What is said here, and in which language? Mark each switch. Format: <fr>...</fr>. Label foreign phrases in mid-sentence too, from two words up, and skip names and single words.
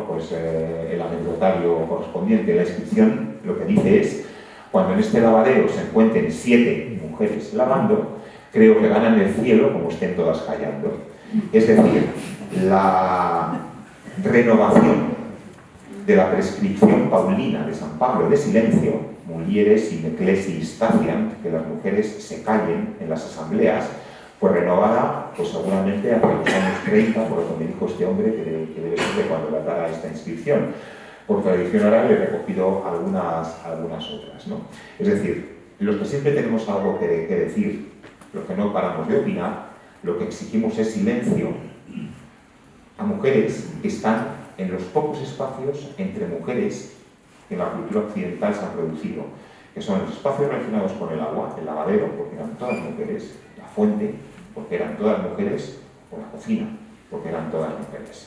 <es>Pues el anecdotario correspondiente. La inscripción lo que dice es: cuando en este lavadero se encuentren 7 mujeres lavando, creo que ganan el cielo como estén todas callando. Es decir, la renovación de la prescripción paulina de San Pablo de silencio,</es> <la>mulieres in ecclesiis taciant,</la> <es>que las mujeres se callen en las asambleas, pues renovada, pues seguramente hacia los años 30, por lo que me dijo este hombre, que debe ser de cuando datara esta inscripción. Por tradición oral he recogido algunas otras, ¿no? Es decir, los que siempre tenemos algo que decir, los que no paramos de opinar, lo que exigimos es silencio a mujeres que están en los pocos espacios entre mujeres que en la cultura occidental se han producido, que son los espacios relacionados con el agua, el lavadero, porque eran todas mujeres, la fuente, porque eran todas mujeres, o la cocina, porque eran todas mujeres.</es>